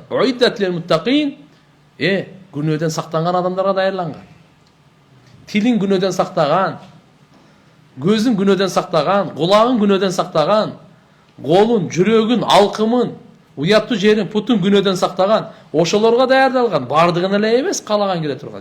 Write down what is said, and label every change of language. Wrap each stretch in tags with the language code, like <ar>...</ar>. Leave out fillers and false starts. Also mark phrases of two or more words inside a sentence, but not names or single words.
<ar>أعدت للمتقين.</ar> <ky>Күнөөдөн сактанган адамдарга даярланган. Тилин күнөөдөн сактаган, көзүн күнөөдөн сактаган, кулагын күнөөдөн сактаган, Golun, жүрөгүн, алкымын, уяттуу жерин, путун күнөөдөн сактаган, ошолорго даярдалган, бардыгын эле эмес, калаган кире турган.</ky>